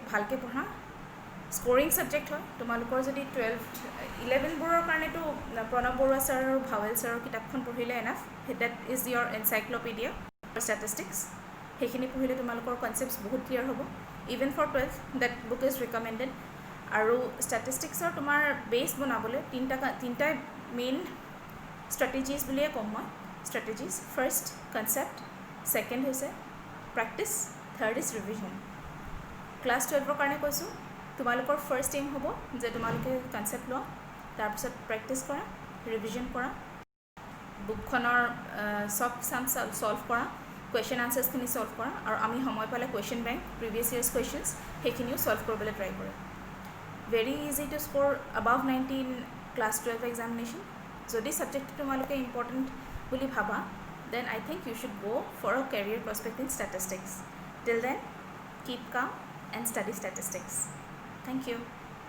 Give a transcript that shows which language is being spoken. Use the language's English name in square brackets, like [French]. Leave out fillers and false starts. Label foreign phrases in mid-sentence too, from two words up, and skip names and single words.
[Assamese] ভালকৈ পঢ়া স্ক'ৰিং ছাবজেক্ট হয় তোমালোকৰ যদি 11বোৰৰ কাৰণেতো প্ৰণৱ বৰুৱা ছাৰ আৰু ভাৱেল ছাৰৰ কিতাপখন পঢ়িলে [English] enough that is your encyclopedia for statistics [Assamese] সেইখিনি পঢ়িলে তোমালোকৰ কনচেপ্টছ বহুত ক্লিয়াৰ হ'ব [English] even for 12th that book is recommended [Assamese] আৰু ষ্টেটিষ্টিক্সৰ তোমাৰ বেছ বনাবলৈ তিনিটা [English] main strategies [Assamese] বুলিয়ে ক'ম মই strategies. [English] First, concept. Second হৈছে practice. Third is revision. [Assamese] Class 12 কাৰণে কৈছোঁ তোমালোকৰ [English] first aim [Assamese] হ'ব যে তোমালোকে কনচেপ্ট লোৱা, তাৰপিছত প্ৰেক্টিছ কৰা, ৰিভিজন কৰা, বুকখনৰ চব চাম সলভ কৰা, [English] question answers [Assamese] সলভ কৰা, আৰু আমি সময় পালে [English] question bank previous years questions [Assamese] সেইখিনিও সলভ কৰিবলৈ ট্ৰাই কৰা। [English] very easy to score above 90 in class 12 examination. [Assamese] যদি ছাবজেক্টটো তোমালোকে ইম্পৰ্টেণ্ট বুলি ভাবা, [English] then I think you should go for a career prospect in statistics. Till then, keep calm and study statistics. Thank you.